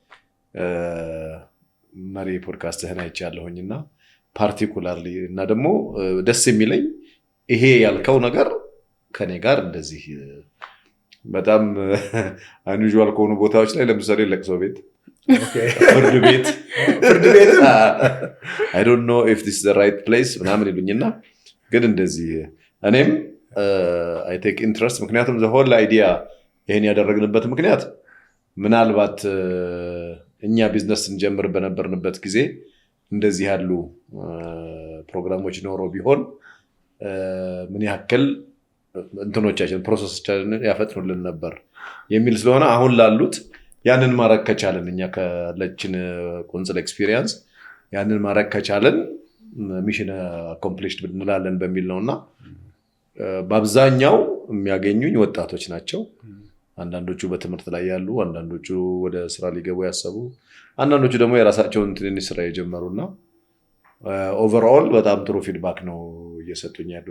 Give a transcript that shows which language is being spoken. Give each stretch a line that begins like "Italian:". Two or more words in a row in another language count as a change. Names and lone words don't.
Amharic: መሪ ፖድካስትህን አይቻለሁኝና ፓርቲኩላርሊ እና ደግሞ ደስ የሚለኝ ይሄ ያልከው ነገር ከኔ ጋር እንደዚህ በጣም አንዩዥዋል ከሆኑ ቦታዎች ላይ ለምሳሌ ለቅሶ ቤት፣ ፍርድ ቤት
English: I don't know if this is the right place
Amharic: ምናምን ይሉኝና ግን እንደዚህ እኔም
English: I take interest ምክንያቱም the whole idea
Amharic: ይሄን ያደረግንበት ምክንያት ምናልባት እኛ ቢዝነስ እንጀምር በነበርንበት ጊዜ እንደዚህ ያሉ ፕሮግራሞች ኖሮ ቢሆን ምን ያክል እንትኖቻችን ፕሮሰሶቻችንን ያፈጥኑልን ነበር የሚል ስለሆነ አሁን ላሉት ያንን ማድረግ ከቻለን እኛ ካለችን
English: counsel experience
Amharic: ያንን ማድረግ ከቻለን
English: mission accomplished
Amharic: እንላለን በሚል ነውና በአብዛኛው የሚያገኙኝ ወጣቶች ናቸው። አንዳንዶቹ በትምህርት ላይ ያሉ፣ አንዳንዶቹ ወደ ስራ ሊገቡ ያሰቡ፣ አንዳንዶቹ ደግሞ የራሳቸውን ትንንሽ ስራ የጀመሩና ኦቨርኦል በጣም ጥሩ ፊድባክ ነው እየሰጡኝ ያሉት።